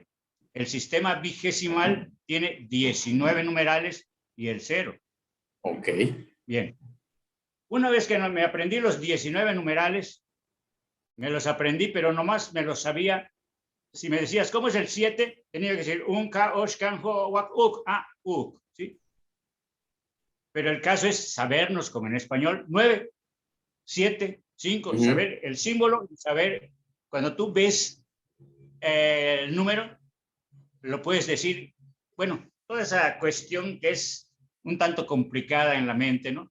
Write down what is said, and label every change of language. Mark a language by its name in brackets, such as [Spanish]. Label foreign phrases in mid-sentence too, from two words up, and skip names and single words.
[Spanish] El sistema vigesimal tiene 19 numerales y el 0. Ok. Bien. Una vez que me aprendí los 19 numerales, me los aprendí, pero nomás me los sabía. Si me decías, ¿cómo es el 7? Tenía que decir un, [Yucateco] ka, osh, kan, ho, wak, uk, uk. [Spanish] ¿Sí? Pero el caso es sabernos, como en español, 9, 7, 5, saber el símbolo, saber, cuando tú ves el número, lo puedes decir, bueno, toda esa cuestión que es un tanto complicada en la mente, ¿no?